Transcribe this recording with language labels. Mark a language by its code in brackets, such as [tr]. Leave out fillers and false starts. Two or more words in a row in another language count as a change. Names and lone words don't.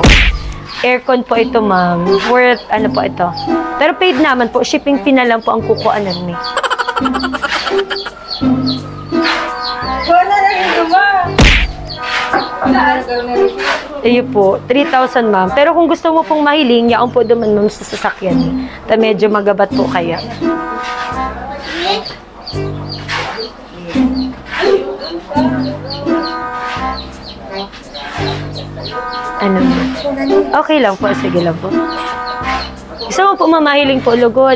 [tl] Aircon po ito ma'am. Worth ano po ito. Pero paid naman po, shipping fee na lang po ang kukuanan ni. Iyo po, 3,000 ma'am. [bik] Pero kung gusto mo pong mahiling, yaon po duman ma'am sa sasakyan. Ta medyo magabat po kaya. [tl] Ano? Okay lang po, sige lang po. Gusto mo po mamahiling po lugod?